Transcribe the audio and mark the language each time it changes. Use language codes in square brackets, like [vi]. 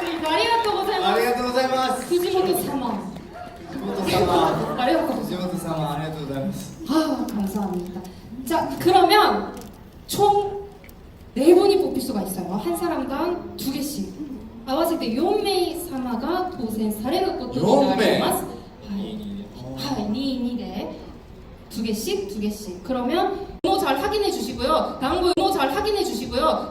[ja] ありがとうございますったありがとうございます 구지모토様藤本様ありがとうございます藤本様ありがとうございます [ko] 아, 감사합니다. 자, 그러면 총 4분이 뽑힐 수가 있어요. 한 사람당 2개씩. [ja] 아와세 때 4名様が当選されることになります. はい、2で [ko] 2개씩. 그러면 번호 잘 확인해 주시고요. 번호 잘 확인해 주시고요.